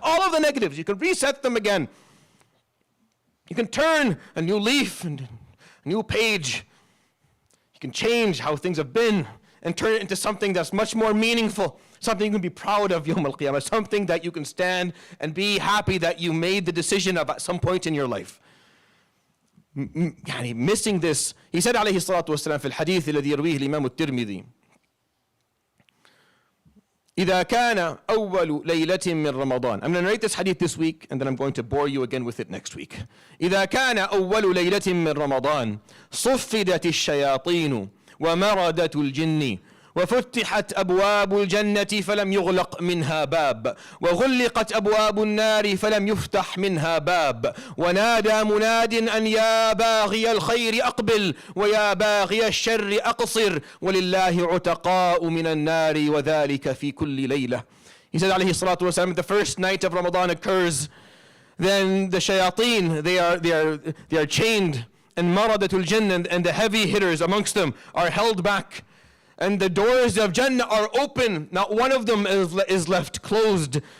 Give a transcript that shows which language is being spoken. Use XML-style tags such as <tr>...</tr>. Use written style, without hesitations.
<en>All of the negatives, you can reset them again. You can turn a new leaf and a new page. You can change how things have been and turn it into something that's much more meaningful, something you can be proud of Yawm al-Qiyamah, something that you can stand and be happy that you made the decision of at some point in your life. Missing this, he said</en> <ar>عليه الصلاة والسلام في الحديث الذي يرويه الإمام الترمذي إذا كان أول ليلة من رمضان.</ar> <en>I'm going to narrate this hadith this week and then I'm going to bore you again with it next week.</en> <ar>إذا كان أول ليلة من رمضان صفدت الشياطين ومردت الجن وفتحت أبواب الجنة فلم يغلق منها باب وغلقت أبواب النار فلم يفتح منها باب ونادى مناد أن يا باغي الخير أقبل ويا باغي الشر أقصر ولله عتقاء من النار وذلك في كل ليلة.</ar> <en>He said عليه الصلاة والسلام, the first night of Ramadan occurs, then the shayateen, they are chained, and maradatul jinn, and the heavy hitters amongst them are held back. And the doors of Jannah are open. Not one of them is left closed.</en>